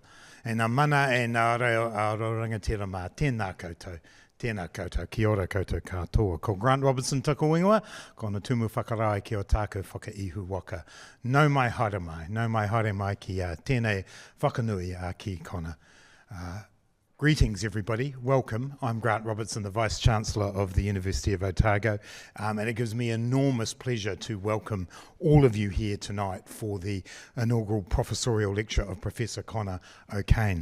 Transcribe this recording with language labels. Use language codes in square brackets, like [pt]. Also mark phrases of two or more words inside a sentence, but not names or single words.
[mi] E ngā mana e ngā reo a rangatira mā, tēnā koutou, kia ora koutou katoa. Ko Grant Robertson tako ingoa, ko na tumu whakarai ki o tākou whakaihu waka. Nau mai haere mai ki tēnei whakanui ki Conor. [en] Greetings everybody, welcome. I'm Grant Robertson, the Vice-Chancellor of the University of Otago, and it gives me enormous pleasure to welcome all of you here tonight for the inaugural professorial lecture of Professor Conor O'Kane.